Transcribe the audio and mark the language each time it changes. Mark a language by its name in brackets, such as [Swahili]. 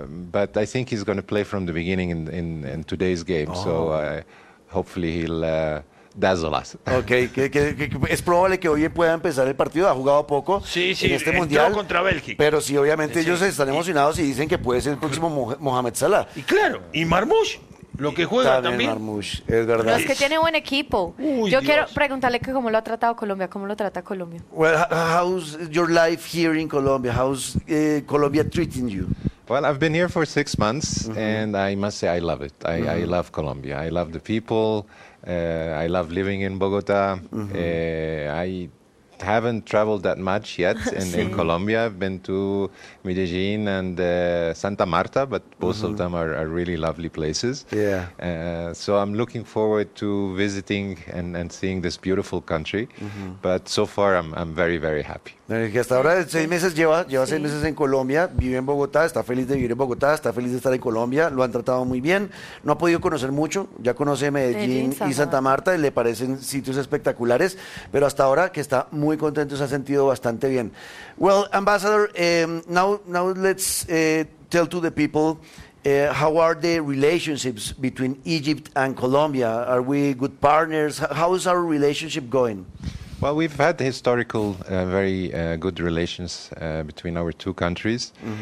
[English] But I think he's going to play from the beginning in today's game. Oh. So hopefully he'll dazzle us. [Spanish] Okay, es probable que hoy pueda empezar el partido. Ha jugado poco en este mundial contra Bélgica. Pero sí, obviamente ellos están emocionados y dicen que puede ser el próximo Mohamed Salah. Y claro, y Marmoush. Lo que juega también. Marmoush, es verdad. Pero es que tiene buen equipo. Quiero preguntarle que cómo lo ha tratado Colombia, cómo lo trata Colombia. [English] Well, how's your life here in Colombia? How's Colombia treating you? Well, I've been here for 6 months, mm-hmm. and I must say I love it. I love Colombia. I love the people. I love living in Bogota. Mm-hmm. I haven't traveled that much yet in Colombia. I've been to Medellin and Santa Marta, but both mm-hmm. of them are really lovely places. Yeah. So I'm looking forward to visiting and seeing this beautiful country. Mm-hmm. But so far, I'm very, very happy. [Spanish] Hasta ahora, 6 meses lleva 6 meses en Colombia, vive en Bogotá, está feliz de vivir en Bogotá, está feliz de estar en Colombia, lo han tratado muy bien, no ha podido conocer mucho, ya conoce Medellín y Santa Marta, y le parecen sitios espectaculares, pero hasta ahora que está muy contento, se ha sentido bastante bien. [English] Well, Ambassador, now let's tell to the people, how are the relationships between Egypt and Colombia? Are we good partners? How is our relationship going? Well, we've had historical, very good relations between our two countries.